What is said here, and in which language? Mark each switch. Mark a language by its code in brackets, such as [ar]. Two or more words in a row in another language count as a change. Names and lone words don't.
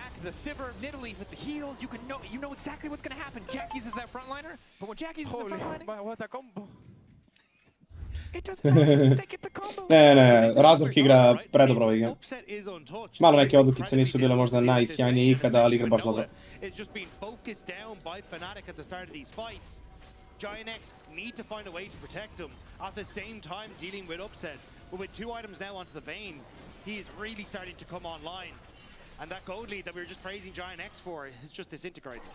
[sr] Ne, Razork igra predobro ovaj game. Malo neke odlukice nisu bile možda najsjajnije ikada, ali igra baš dobro. [en] Giant X need to find a way to protect him, at the same time dealing with Upset. But with 2 items now onto the Vayne, he is really starting to come online. And that gold lead that we were just praising Giant X for is just disintegrated.